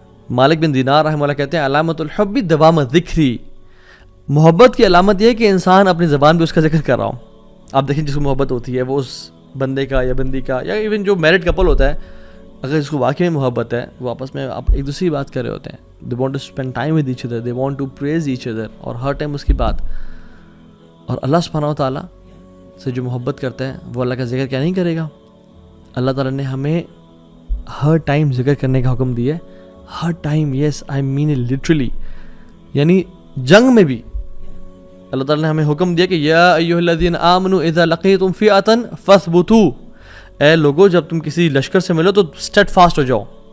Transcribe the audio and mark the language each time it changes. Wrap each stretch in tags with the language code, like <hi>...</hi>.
<ur>مالک بن دینار رحمہ اللہ کہتے ہیں</ur> <ar>علامت الحب دوام ذکری,</ar> <ur>محبت کی علامت یہ ہے کہ انسان اپنی زبان پہ اس کا ذکر کر رہا ہوں. آپ دیکھیں جس کو محبت ہوتی ہے وہ اس بندے کا یا بندی کا, یا ایون جو میرڈ کپل ہوتا ہے, اگر اس کو واقعی محبت ہے وہ آپس میں ایک دوسرے کی بات کر رہے ہوتے ہیں.</ur> <en>they want to spend time with each other, they want to praise each other,</en> <ur>اور ہر ٹائم اس کی بات. اور اللہ سبحانہ و تعالیٰ سے جو محبت کرتا ہے وہ اللہ کا ذکر کیا نہیں کرے گا. اللہ تعالیٰ نے ہمیں ہر ٹائم ذکر کرنے کا حکم دیا ہے, ہر time.</ur> <en>Yes I mean it literally.</en> <ur>یعنی جنگ میں بھی اللہ تعالیٰ نے ہمیں حکم دیا کہ</ur> <ar>یا ایھا الذین آمنوا اذا لقیتم فئۃ فاثبتوا,</ar> <ur>اے لوگو جب تم کسی لشکر سے ملو تو اسٹیڈ فاسٹ ہو جاؤ.</ur>